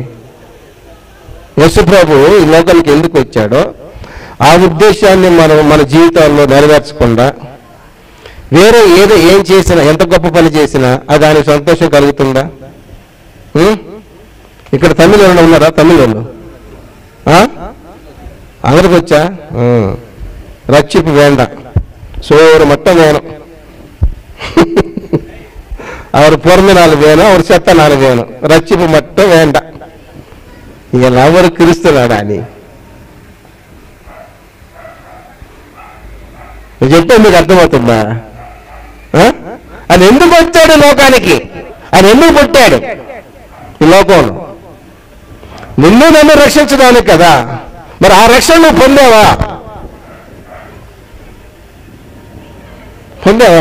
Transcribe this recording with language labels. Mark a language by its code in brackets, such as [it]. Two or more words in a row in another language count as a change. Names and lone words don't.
[te] యేసు ప్రభు ఈ లోకానికి ఎందుకు వచ్చాడో ఆ ఉద్దేశాన్ని మనం మన జీవితాల్లో నెరవేర్చకుండా వేరే ఏం చేసినా, ఎంత గొప్ప పని చేసినా అది ఆయనకు సంతోషం కలుగుతుందా? ఇక్కడ తమిళ వాళ్ళు ఉన్నారా? తమిళ వాళ్ళు అందరికి వచ్చా? [ta] ரட்சிப்பு வேண்டா சோறு மட்டும் வேணும், அவர் பொறுமை நாள் வேணும், அவர் செத்த நாள் வேணும், ரட்சிப்பு மட்டும் வேண்டாம். இதெல்லாம் அவர் கிறிஸ்தவடா. நீ [te] చెప్తే మీకు అర్థమవుతుందా? ఆయన ఎందుకు వచ్చాడు లోకానికి? ఆయన ఎందుకు పుట్టాడు ఈ లోకంలో? నిన్ను నన్ను రక్షించడానికి కదా. మరి ఆ రక్షణ నువ్వు పొందావా? పొందావా?